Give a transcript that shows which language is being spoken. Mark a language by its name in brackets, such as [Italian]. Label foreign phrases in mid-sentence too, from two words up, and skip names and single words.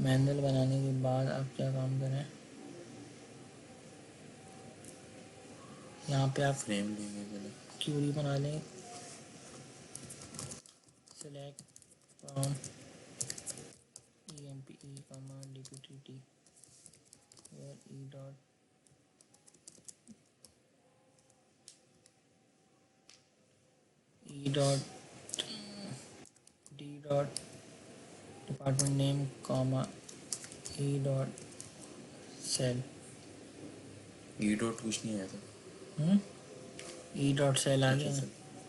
[Hindi] मैनुअल बनाने के बाद आप क्या काम करें, यहाँ पे आप फ्रेम लेंगे पहले। क्यूरी बना लें, [English] select from emp dpt where e dot e dot d dot department name comma e dot cell e dot [Hindi] कुछ नहीं आया था। [English] e dot cell आ [Hindi] अच्छा गया ना। सर।